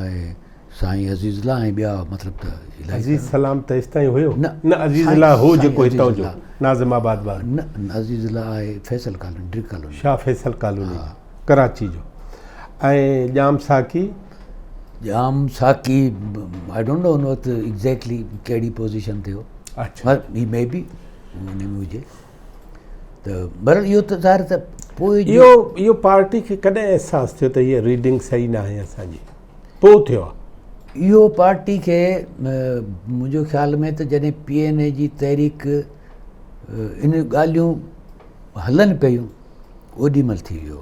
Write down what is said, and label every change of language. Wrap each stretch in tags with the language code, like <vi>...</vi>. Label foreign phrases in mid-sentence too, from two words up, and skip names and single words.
<sd>ऐं साईं अज़ीज़ुल्लाह ऐं ॿिया मतिलबु त इलाही अज़ीज़ सलाम त तेसि ताईं हुयो न, न अज़ीज़ुल्लाह हो साईं जेको हितां जो अज़ीज़ुल्लाह। नाज़िमाबाद वारो न अज़ीज़ुल्लाह आहे फैसल कॉलोनी, ड्रिक कॉलोनी। शाह फैसल कॉलोनी कराची जो। ऐं जाम साकी जाम साकी</sd> <en>I don't know</en> <sd>उन वक़्तु एग्ज़ैक्टली कहिड़ी पोज़ीशन ते हो, अच्छा</sd> <en>he may be</en> <sd>हुन में हुजे त बहरहाल इहो त ज़ाहिर त पोइ इहो पार्टी खे कॾहिं अहसासु थियो त हीअ रीडिंग सही न आहे असांजी, पोइ थियो आहे? इहो पार्टी खे मुंहिंजो ख़्याल में त जॾहिं PNA जी तहरीक इन ॻाल्हियूं हलनि पियूं ओॾीमहिल थी वियो।</sd>